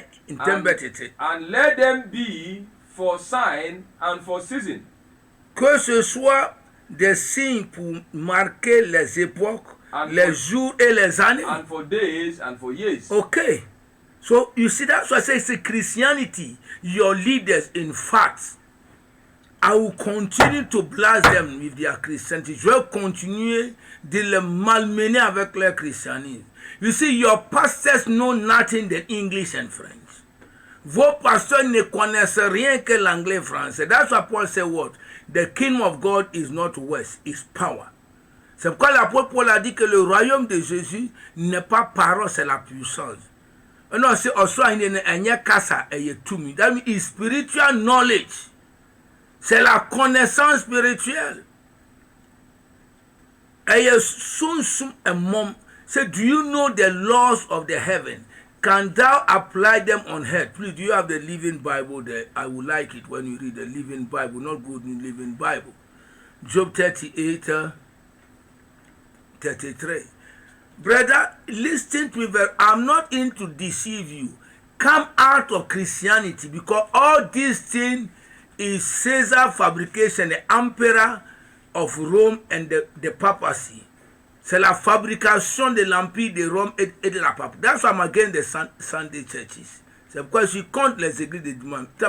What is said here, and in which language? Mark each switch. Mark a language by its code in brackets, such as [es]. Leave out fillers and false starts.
[en] And let them be for sign and for season. [fr] Que ce soit des signes pour marquer les époques, les jours et les années. [en] And for days and for years. Okay. So you see, that's why I say it's Christianity. Your leaders, in fact, I will continue to blast them with their Christianity. [fr] Je vais continuer de les malmener avec leur christianisme. [en] You see, your pastors know nothing than English and French. [fr] Vos pasteurs ne connaissent rien que l'anglais et français. [en] That's why Paul said what? The kingdom of God is not west, it's power. [fr] C'est pourquoi l'apôtre Paul a dit que le royaume de Jésus n'est pas parole, c'est la puissance. Non, c'est aussi un kasa et tumi. [en] That means spiritual knowledge. [fr] C'est la connaissance spirituelle. [en] Et soon a mom said, do you know the laws of the heaven? Can thou apply them on earth? Please, do you have the Living Bible there? I would like it when you read the Living Bible, not Good Living Bible. Job 38, 33. Brother, listen to me. I'm not in to deceive you. Come out of Christianity, because all these things is Caesar fabrication, the emperor of Rome and the papacy. [fr] C'est la fabrication de l'empire de Rome et de la pape. [en] That's why I'm against the Sunday churches. [fr] C'est pourquoi je suis contre les églises de dimanche.